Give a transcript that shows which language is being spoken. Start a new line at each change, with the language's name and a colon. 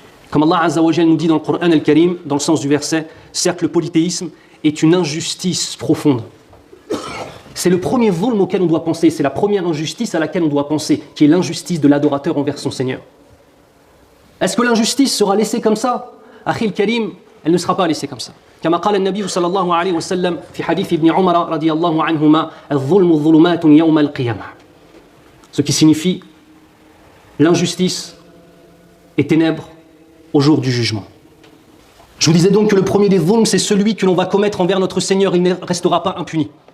French: Comme Allah Azza wa Jal nous dit dans le Coran al-Karim, dans le sens du verset, certes le polythéisme est une injustice profonde. C'est le premier zulm auquel on doit penser, c'est la première injustice à laquelle on doit penser, qui est l'injustice de l'adorateur envers son Seigneur. Est-ce que l'injustice sera laissée comme ça? Akhil Karim, elle ne sera pas laissée comme ça.
Arabic: كما قال النبي صلى الله عليه وسلم في حديث ابن عمر رضي الله عنهما الظلم ظلمات يوم القيامة.
French: Ce qui signifie l'injustice et ténèbres au jour du jugement. Je vous disais donc que le premier des zulms, c'est celui que l'on va commettre envers notre Seigneur, il ne restera pas impuni.